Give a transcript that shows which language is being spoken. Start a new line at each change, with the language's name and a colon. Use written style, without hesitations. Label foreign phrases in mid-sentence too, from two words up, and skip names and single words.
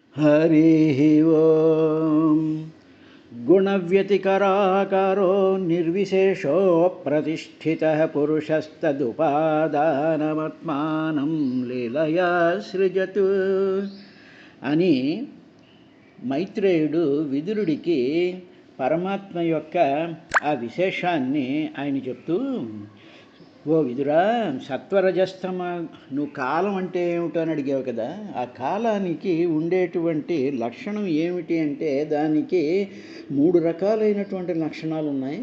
Sanskrit: हरिः ओं गुणव्यतिकराकारो निर्विशेषो प्रतिष्ठितः पुरुषस्तदुपादानमात्मानं लीलया सृजतु
Telugu: అని మైత్రేయుడు విదురుడికి పరమాత్మ యొక్క ఆ విశేషాన్ని ఆయన చెప్తూ, ఓ విదురా, సత్వరజస్తమ నువ్వు కాలం అంటే ఏమిటో అని అడిగావు కదా. ఆ కాలానికి ఉండేటువంటి లక్షణం ఏమిటి అంటే దానికి 3 రకాలైనటువంటి లక్షణాలు ఉన్నాయి.